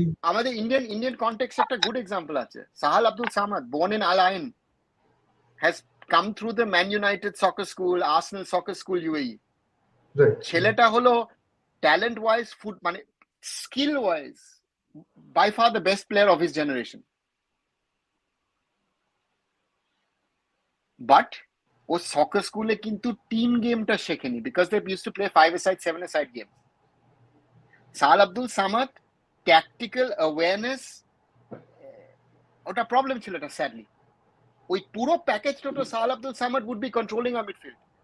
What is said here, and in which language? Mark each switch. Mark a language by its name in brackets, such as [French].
[Bangla] আমাদের Indian context একটা good example আছে, Sahal Abdul Samad, [English] born in Al Ain, has come through the Man United soccer school, Arsenal soccer school, UAE. Right. [Bangla] ছেলেটা হলো [English] talent wise, মানে skill wise, by far the best player of his generation. But [Bangla] O soccer স্কুলে কিন্তু team গেমটা শেখেনি, [English] because they used to play 5-a-side, 7-a-side games. [Bangla] সাল Abdul Samad tactical awareness ওটা problem ছিল, এটা স্যাডলি। ওই পুরো প্যাকেজটা তো [English] Sahal Abdul Samad would be controlling our midfield.